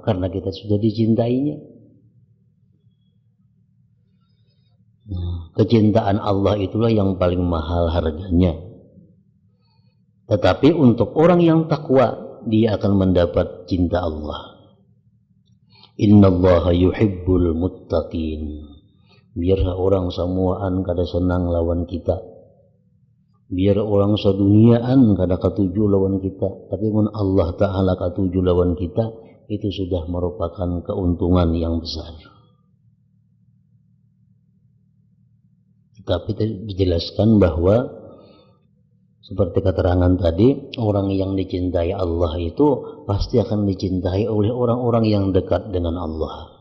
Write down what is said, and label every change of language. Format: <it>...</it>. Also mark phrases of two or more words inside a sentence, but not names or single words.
<id>Karena kita sudah dicintainya. Kecintaan Allah itulah yang paling mahal harganya. Tetapi untuk orang yang takwa, dia akan mendapat cinta Allah.</id> <ar>إن الله يحب المتقين.</ar> <bjn>Biar orang semuaan kada senang lawan kita. Biar orang seduniaan kada katuju lawan kita. Tapi mun Allah Ta'ala katuju lawan kita, itu sudah merupakan keuntungan yang besar.</bjn> <id>Tapi dijelaskan bahwa seperti keterangan tadi, orang yang dicintai Allah itu pasti akan dicintai oleh orang-orang yang dekat dengan Allah.</id>